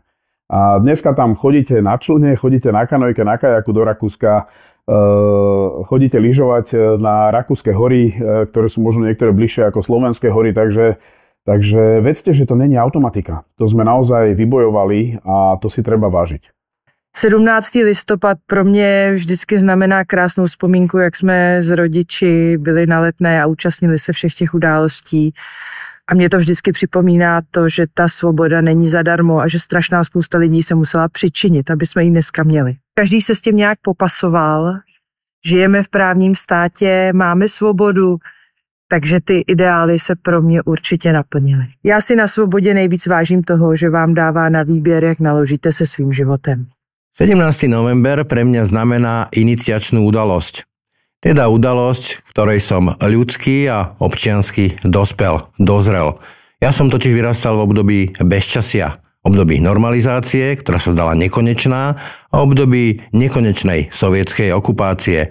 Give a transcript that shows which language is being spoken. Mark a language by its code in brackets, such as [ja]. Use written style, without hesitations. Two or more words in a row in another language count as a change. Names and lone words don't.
[sk] A dneska tam chodíte na člne, chodíte na kanojke, na kajaku do Rakúska, chodíte lyžovať na rakúske hory, ktoré sú možno niektoré bližšie ako slovenské hory, Takže vedzte, že to není automatika. To sme naozaj vybojovali a to si treba vážiť. [cs] 17. listopad pro mě vždycky znamená krásnou vzpomínku, jak jsme s rodiči byli na Letné a účastnili se všech těch událostí. A mě to vždycky připomíná to, že ta svoboda není zadarmo a že strašná spousta lidí se musela přičinit, aby jsme ji dneska měli. Každý se s tím nějak popasoval. Žijeme v právním státě, máme svobodu, takže ty ideály se pro mě určitě naplnily. Já si na svobodě nejvíc vážím toho, že vám dává na výběr, jak naložíte se svým životem. [sk] 17. november pre mňa znamená iniciačnú udalosť. Teda udalosť, v ktorej som ľudský a občiansky dozrel. Ja som totiž vyrastal v období bezčasia, období normalizácie, ktorá sa dala nekonečná, a období nekonečnej sovietskej okupácie.